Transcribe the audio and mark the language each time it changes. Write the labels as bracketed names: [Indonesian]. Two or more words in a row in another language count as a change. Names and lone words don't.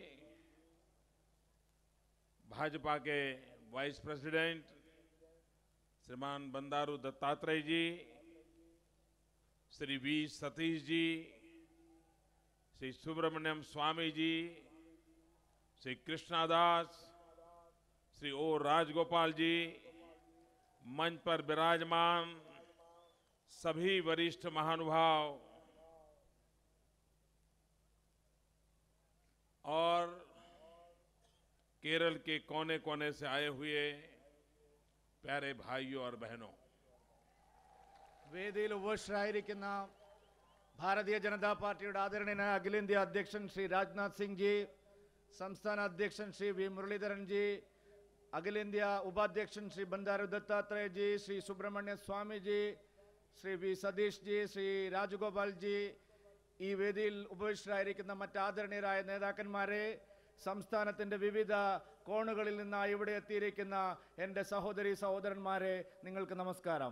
[Hindi] भाजपा के वाइस प्रेसिडेंट श्रीमान बंडारू दत्तात्रेय जी, श्री वी सतीश जी, श्री सुब्रमण्यम स्वामी जी, श्री कृष्णादास, श्री ओ राजगोपाल जी, मंच पर विराजमान सभी वरिष्ठ महानुभाव और केरल के कोने कोने से आए हुए प्यारे भाइयों और बहनों, [Malayalam] വേദിയിൽ ഉപവിഷ്ടരായിരിക്കുന്ന ഭാരതീയ ജനതാ പാർട്ടിയുടെ ആദരണീയനായ അഖിലേന്ത്യാ അധ്യക്ഷൻ ശ്രീ രാജ്നാഥ് സിംഗ് ജി, സംസ്ഥാന അധ്യക്ഷൻ ശ്രീ വി മുരളീധരൻ ജി, അഖിലേന്ത്യാ ഉപാധ്യക്ഷൻ ശ്രീ ബന്ഡാരു ദത്താത്രേയ ജി, ശ്രീ സുബ്രഹ്മണ്യ സ്വാമി ജി, ശ്രീ വി സതീഷ് ജി, ശ്രീ രാജഗോപാൽ ജി, ഈ വേദിയിൽ ഉപവിഷ്ടരായിരിക്കുന്ന മറ്റ് ആദരണീയരായ നേതാക്കന്മാരെ, സംസ്ഥാനത്തിന്റെ വിവിധ കോണുകളിൽ നിന്നായി ഇവിടെ എത്തിയിരിക്കുന്ന എൻ്റെ സഹോദരി സഹോദരന്മാരെ, നിങ്ങൾക്ക് നമസ്കാരം.